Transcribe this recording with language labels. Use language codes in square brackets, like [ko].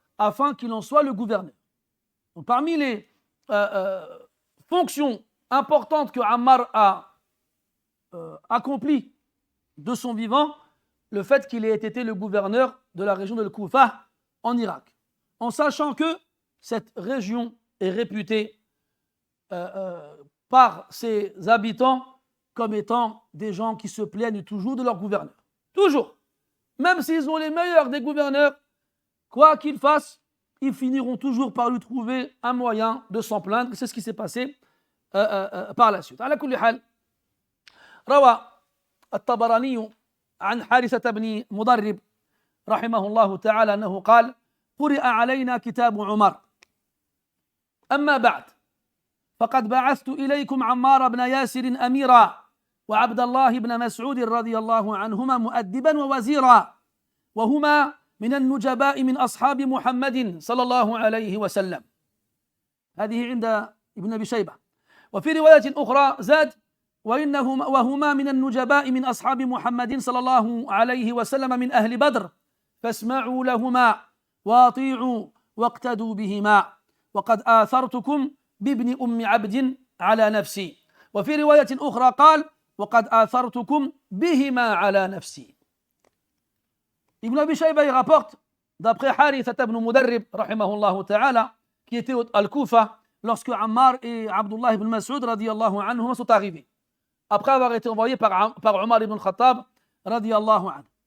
[fr] Afin qu'il en soit le gouverneur. Donc, parmi les fonctions importantes que Ammar a accomplies de son vivant, le fait qu'il ait été le gouverneur de la région de Koufa en Irak, en sachant que cette région est réputée par ses habitants comme étant des gens qui se plaignent toujours de leur gouverneur. Toujours. Même s'ils ont les meilleurs des gouverneurs, quoi qu'ils fassent, ils finiront toujours par lui trouver un moyen de s'en plaindre. C'est ce qui s'est passé par la suite. [ar] على كل حال روى الطبراني عن حارثة بن مضرب رحمه الله تعالى أنه قال: قرئ علينا كتاب عمر، أما بعد فقد بعثت إليكم عمار بن ياسر أميرا وعبد الله بن مسعود رضي الله عنهما مؤدبا ووزيرا، وهما من النجباء من أصحاب محمد صلى الله عليه وسلم. هذه عند ابن أبي شيبة. وفي رواية أخرى زاد: وهما من النجباء من أصحاب محمد صلى الله عليه وسلم من أهل بدر، فاسمعوا لهما واطيعوا واقتدوا بهما، وقد آثرتكم بابن أم عبد على نفسي. وفي رواية أخرى قال: وقد آثرتكم بهما على نفسي. [fr] Ibn Abi Shayba il rapporte, d'après Haritha ibn Mudarrib, rahimahullah ta'ala, qui était al Koufa lorsque Ammar et Abdullah ibn Mas'ud radiyallahu anhu sont arrivés, après avoir été envoyés par Omar ibn Khattab radiyallahu anhu.